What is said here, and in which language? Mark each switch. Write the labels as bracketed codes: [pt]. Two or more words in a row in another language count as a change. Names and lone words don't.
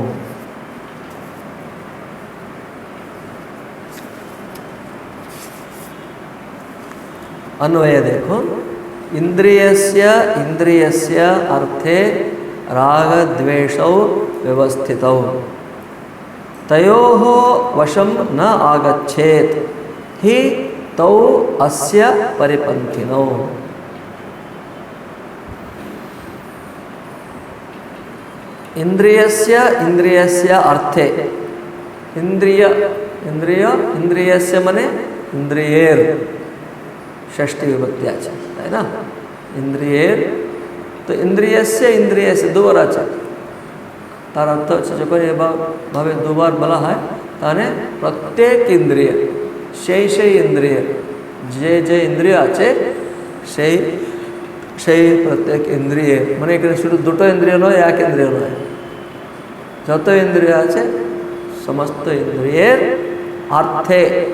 [bn] অন্বয় দেখো, [sa] इंद्रियस्य अर्थे रागद्वेषौ व्यवस्थितौ तयोः वशम न आगच्छेत ही तौ अस्य परिपन्थिनौ। इंद्रियस्य अर्थे, [bn] ইন্দ্রিয়স্য মানে ইন্দ্রিয়ের ষষ্ঠী বিভক্তি আছে, তাই না? ইন্দ্রিয়ের, তো ইন্দ্রিয়স্য দুবার আছে, তার অর্থ হচ্ছে যখন এভাবে দুবার বলা হয় তাহলে প্রত্যেক ইন্দ্রিয় সেই ইন্দ্রিয় যে ইন্দ্রিয় আছে সেই প্রত্যেক ইন্দ্রিয়, মানে এখানে শুধু দুটো ইন্দ্রিয় নয়, এক ইন্দ্রিয় নয়, যত ইন্দ্রিয় আছে সমস্ত ইন্দ্রিয়ের অর্থে।